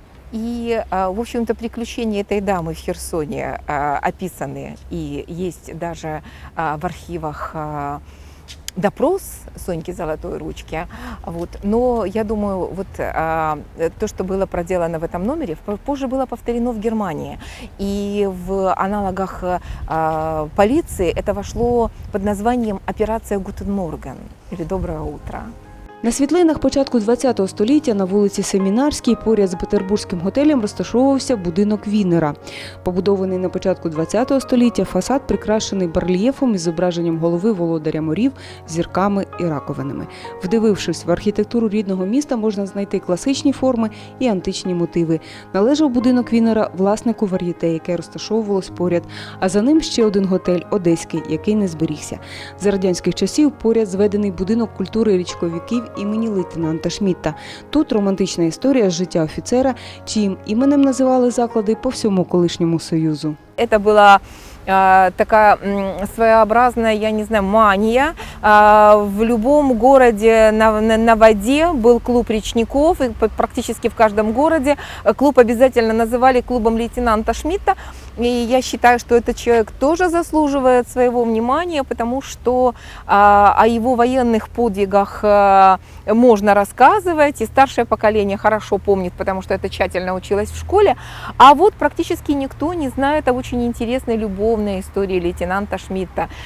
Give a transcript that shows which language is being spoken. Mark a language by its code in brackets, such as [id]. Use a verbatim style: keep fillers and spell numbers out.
[ru] И, в общем-то, приключения этой дамы в Херсоне описаны, и есть даже в архивах допрос Соньки Золотой Ручки, вот. Но я думаю, вот а, то, что было проделано в этом номере, позже было повторено в Германии, и в аналогах а, полиции это вошло под названием «Операция Гутен Морген» или «Доброе утро». [uk] На світлинах початку ХХ століття на вулиці Семінарській поряд з Петербурзьким готелем розташовувався будинок Віннера. Побудований на початку ХХ століття, фасад прикрашений барельєфом із зображенням голови володаря морів, зірками і раковинами. Вдивившись в архітектуру рідного міста, можна знайти класичні форми і античні мотиви. Належав будинок Віннера власнику вар'єте, яке розташовувалось поряд, а за ним ще один готель одеський, який не зберігся. За радянських часів поряд зведений будинок культури річковиків імені лейтенанта Шмітта. Тут романтична історія з життя офіцера, чиїм іменем називали заклади по всьому колишньому Союзу. [ru] Это была э, такая м, своеобразная, я не знаю, мания. Э, в любом городе на, на, на воде был клуб речников, и практически в каждом городе клуб обязательно называли клубом лейтенанта Шмидта. И я считаю, что этот человек тоже заслуживает своего внимания, потому что э, о его военных подвигах э, можно рассказывать, и старшее поколение хорошо помнит, потому что это тщательно училось в школе, а вот практически никто не знает о очень интересной любовной истории лейтенанта Шмидта.